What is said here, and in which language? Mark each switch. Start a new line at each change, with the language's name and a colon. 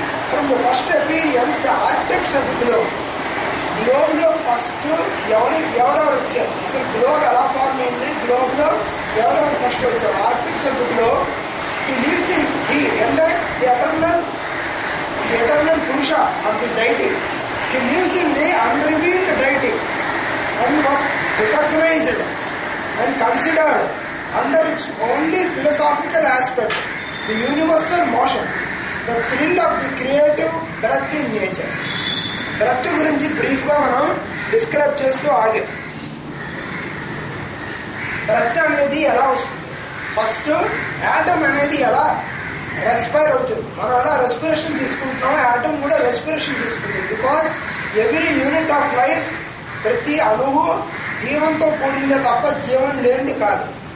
English: from the first appearance the architects of the గ్లోబ్లో first
Telugu: ఎవరెవరు వచ్చారు, అసలు గ్లోబ్ ఎలా ఫార్మ్ అయింది, గ్లోబ్లో ఎవరెవరు ఫస్ట్ వచ్చారు,
English: Architects of the globe. He lives in the అంటే the eternal Purusha of the deity. He lives in the unrevealed deity and was recognized and considered under its only philosophical essential aspect, the universal motion, the thrill of the creative breath in nature.
Telugu: Breath గురించి బ్రీఫ్గా మనం describe చేస్తూ ఆగాం. Breath అనేది ఎలా వస్తుంది? First atom అనేది ఎలా respire అవుతుంది. మనం ఎలా రెస్పిరేషన్ తీసుకుంటున్నామో యాటమ్ కూడా రెస్పిరేషన్ తీసుకుంటుంది.
English: because every unit of life,
Telugu: ప్రతి అణువు జీవంతో కూడిందే తప్ప జీవం లేనిది కాదు.